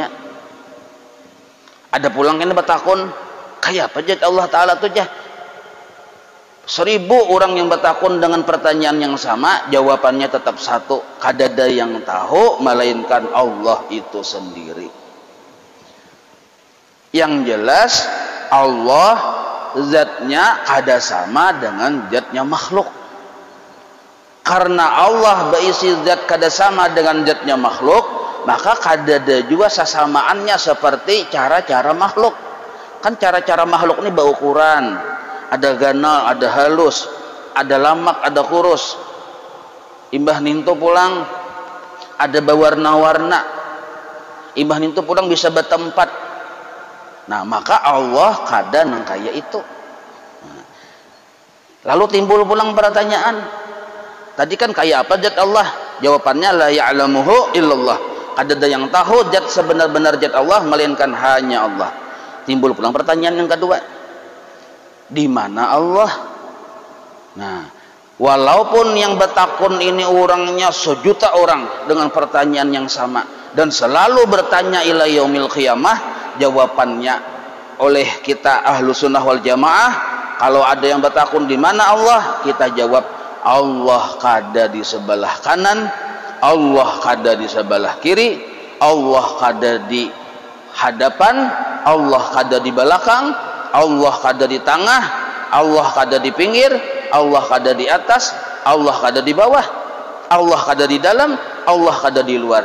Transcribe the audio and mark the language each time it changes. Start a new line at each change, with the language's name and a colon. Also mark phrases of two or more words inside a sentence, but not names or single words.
Banjar: Ada pulang kan bertakun kayak apa zat Allah Ta'ala tuh jah.
Indonesian: 1000 orang yang bertakun dengan pertanyaan yang sama, jawabannya tetap satu, kadada yang tahu melainkan Allah itu sendiri. Yang jelas Allah zatnya kada sama dengan zatnya makhluk. Karena Allah berisi zat kada sama dengan zatnya makhluk, maka kada ada juga sesamaannya seperti cara-cara makhluk. Kan cara-cara makhluk ini berukuran, ada ganal, ada halus, ada lamak, ada kurus.
Banjar: Imbah nintu pulang ada berwarna-warna, imbah nintu pulang bisa bertempat. Nah, maka Allah kada nang kaya itu.
Indonesian: Lalu timbul pulang pertanyaan, tadi kan kaya apa zat Allah?
Arabic: Jawabannya لا يعلمه إلا الله.
Indonesian: Kada ada yang tahu zat sebenar-benar zat Allah melainkan hanya Allah. Timbul pulang pertanyaan yang kedua, di mana Allah? Nah, walaupun yang bertakun ini orangnya sejuta orang dengan pertanyaan yang sama dan selalu bertanya
Arabic: إلى يوم القيامة,
Indonesian: jawabannya oleh kita
Arabic: أهل السنة والجماعة,
Indonesian: kalau ada yang bertakun di mana Allah, kita jawab Allah kada di sebelah kanan, Allah kada di sebelah kiri, Allah kada di hadapan, Allah kada di belakang, Allah kada di tengah, Allah kada di pinggir, Allah kada di atas, Allah kada di bawah, Allah kada di dalam, Allah kada di luar.